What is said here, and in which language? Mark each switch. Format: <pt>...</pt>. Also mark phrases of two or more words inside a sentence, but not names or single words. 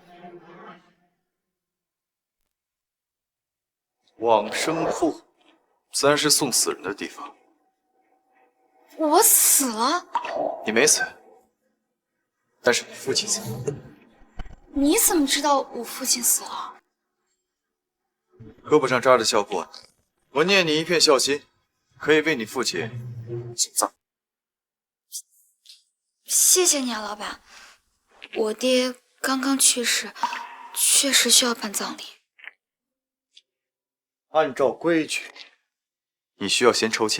<zh>往生铺，自然是送死人的地方。我死了？你没死，但是你父亲死了。你怎么知道我父親死了？胳膊上扎着孝布，我念你一片孝心，可以為你父親送葬。謝謝你啊，老板。我爹剛剛去世，確實需要辦葬禮。按照規矩，你需要先抽籤。</zh>